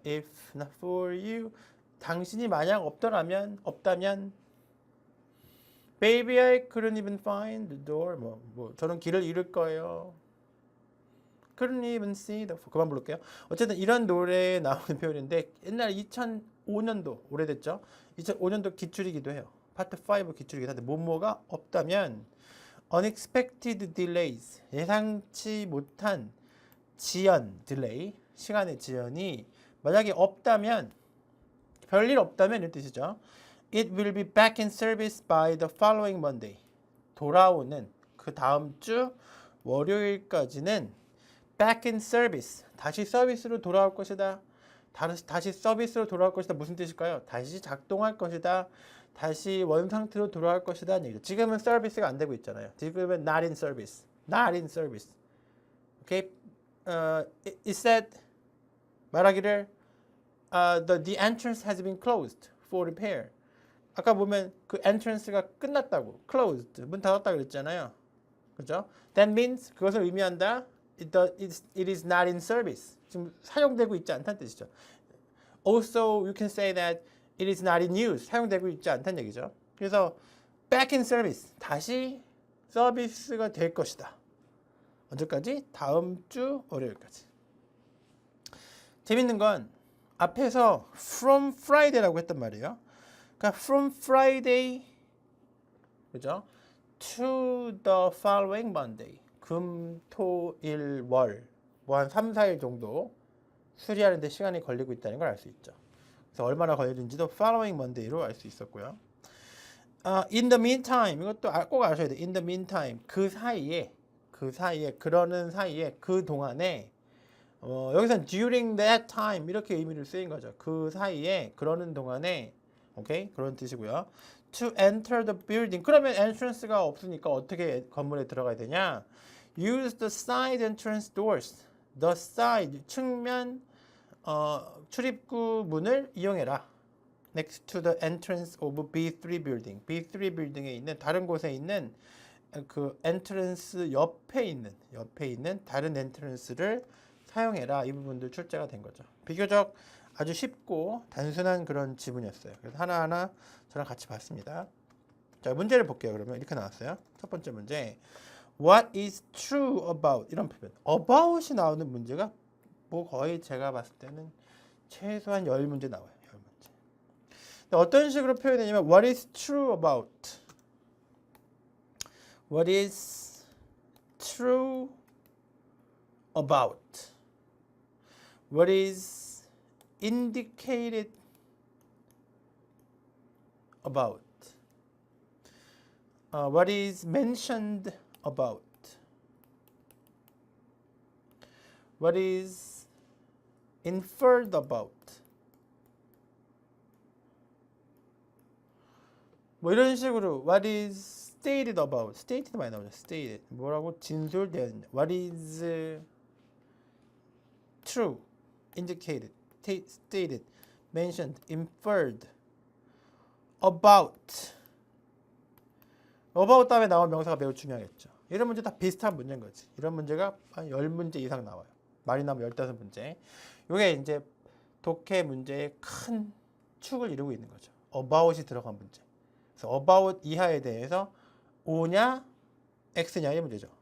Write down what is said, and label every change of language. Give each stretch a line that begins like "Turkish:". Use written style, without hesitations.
English: If not for you
Korean: 당신이 만약 없다면
English: Baby, I couldn't even find the door.
Korean: 뭐 저는 길을 잃을 거예요.
English: Couldn't even see the.
Korean: 그만 부를게요. 어쨌든 이런 노래에 나오는 표현인데 옛날 2005년도 오래됐죠. 2005년도 기출이기도 해요. 파트 5 기출이기도 한데 뭐뭐가 없다면 unexpected delays 예상치 못한 지연 delay 시간의 지연이 만약에 없다면 별일 없다면 이런 뜻이죠.
English: It will be back in service by the following Monday.
Korean: 돌아오는 그 다음 주 월요일까지는 back in service. 다시 서비스로 돌아올 것이다. 다시 서비스로 돌아올 것이다. 무슨 뜻일까요? 다시 작동할 것이다. 다시 원상태로 돌아올 것이다. 얘기죠. 지금은 서비스가 안 되고 있잖아요. 지금은
English: not in service. Not in service. Okay? It said
Korean: 말하기를
English: the entrance has been closed for repair.
Korean: 아까 보면 그 entrance가 끝났다고. closed. 문 닫았다 그랬잖아요. 그죠?
English: That means
Korean: 그것을 의미한다.
English: It is not in service.
Korean: 지금 사용되고 있지 않다는 뜻이죠.
English: Also, you can say that it is not in use.
Korean: 사용되고 있지 않다는 얘기죠. 그래서 back in service. 다시 서비스가 될 것이다. 언제까지? 다음 주 월요일까지. 재밌는 건 앞에서 from Friday라고 했단 말이에요. 그러니까 from Friday, 그죠?
English: To the following Monday.
Korean: 금, 토, 일, 월. 뭐 한 3, 4일 정도 수리하는 데 시간이 걸리고 있다는 걸 알 수 있죠. 그래서 얼마나 걸리는지도 following Monday로 알 수 있었고요.
English: In the meantime,
Korean: 이것도 꼭 아셔야 돼요. In the meantime, 그 사이에, 그러는 사이에, 그 동안에, 여기서는
English: during that time
Korean: 이렇게 의미를 쓰인 거죠. 그 사이에, 그러는 동안에, 오케이? 그런 뜻이고요.
English: To enter the building.
Korean: 그러면 entrance가 없으니까 어떻게 건물에 들어가야 되냐?
English: Use the side entrance doors.
Korean: The side, 측면 출입구 문을 이용해라.
English: Next to the entrance of B3 building.
Korean: B3 building에 있는 다른 곳에 있는 그 entrance 옆에 있는 다른 entrance를 사용해라. 이 부분들 출제가 된 거죠. 비교적 아주 쉽고 단순한 그런 지문이었어요. 그래서 하나하나 저랑 같이 봤습니다. 자, 문제를 볼게요. 그러면 이렇게 나왔어요.
English: 첫 번째 문제. What is true about? 이런 표현.
Korean: about이 나오는 문제가 뭐 거의 제가 봤을 때는 최소한 10문제 나와요. 10문제.
English: 어떤 식으로 표현되냐면 What is true about? What is true about? What is indicated about? What is mentioned about? What is inferred about? 뭐 이런 식으로 What is stated about?
Korean: stated 많이 나오죠. stated 뭐라고 진술되었냐?
English: What is true, indicated, stated, mentioned, inferred about.
Korean: about 다음에 나온 명사가 매우 중요하겠죠. 이런 문제 다 비슷한 문제인 거지. 이런 문제가 한 10문제 이상 나와요. 많이 나오면 15문제. 이게 이제 독해 문제의 큰 축을 이루고 있는 거죠. about이 들어간 문제. 그래서 about 이하에 대해서 O냐 X냐 이 문제죠.